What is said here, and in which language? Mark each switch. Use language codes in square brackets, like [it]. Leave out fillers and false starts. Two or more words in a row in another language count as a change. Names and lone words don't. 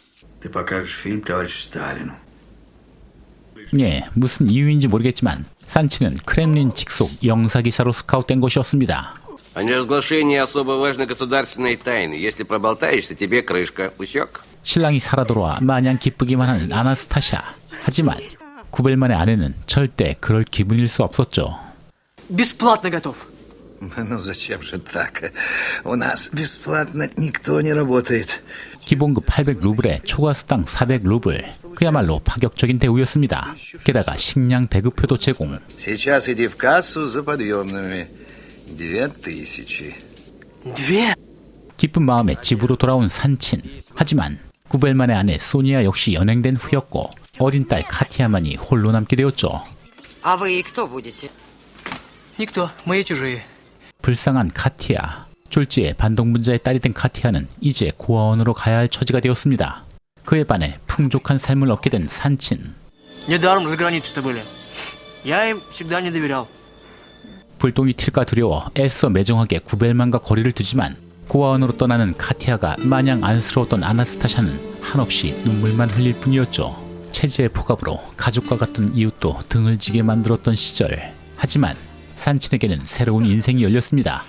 [ko] 예, 무슨 이유인지 모르겠지만 산친은 크렘린 직속 영사기사로 스카웃된 것이었습니다. 신랑이 살아 돌아와 마냥 기쁘기만 하는 아나스타샤. 하지만 구벨만의 아내는 절대 그럴 기분일 수 없었죠. [ru] Бесплатно готов. Ну зачем же так? У нас бесплатно никто не работает. [ko] 기본급 800루블에 초과수당 400루블. 그야말로 파격적인 대우였습니다. 게다가 식량 배급표도 제공. [ru] Сейчас иди в кассу за подъемными. 2000. [ko] 기쁜 마음에 집으로 돌아온 산친. 하지만 구벨만의 아내 소니아 역시 연행된 후였고 어린 딸 카티아만이 홀로 남게 되었죠. [ru] А вы кто будете? Никто, мои чужие. [ko] 불쌍한 카티아. 졸지에 반동분자의 딸이 된 카티아는 이제 고아원으로 가야 할 처지가 되었습니다. 그에 반해 풍족한 삶을 얻게 된 산친. [ru] Недаром за границей-то были. Я им всегда не доверял. [ko] 불똥이 튈까 두려워 애써 매정하게 구벨만과 거리를 두지만 고아원으로 떠나는 카티아가 마냥 안쓰러웠던 아나스타샤는 한없이 눈물만 흘릴 뿐이었죠. 체제의 포갑으로 가족과 같은 이웃도 등을 지게 만들었던 시절. 하지만 산친에게는 새로운 인생이 열렸습니다.